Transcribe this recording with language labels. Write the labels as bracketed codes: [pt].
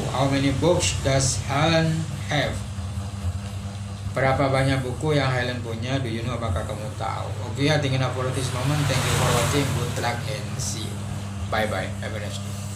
[en] How many books does Helen have? [id] Berapa banyak buku yang Helen punya? [en] Do you know? [id] Apakah kamu tahu? [en] Okay, I think enough for this moment. Thank you for watching. Good luck and see you. Bye bye. Have a nice day.